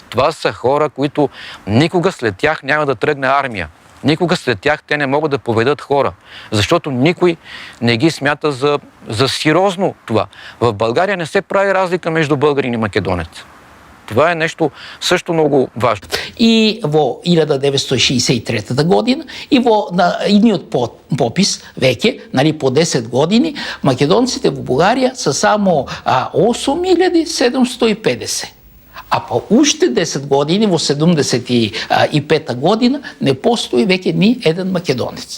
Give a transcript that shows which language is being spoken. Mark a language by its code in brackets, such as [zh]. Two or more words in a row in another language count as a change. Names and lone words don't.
[bg] Това са хора, които никога след тях няма да тръгне армия. Никога след тях те не могат да поведат хора, защото никой не ги смята за сериозно това. В България не се прави разлика между българин и македонец. Това е нещо също много важно. [mk] И во 1963 година и во идниот попис веќе, нали, по 10 години, македонците во Бугарија са само 8750. А по уште 10 години, во 75 година, не постои веќе ни еден македонец.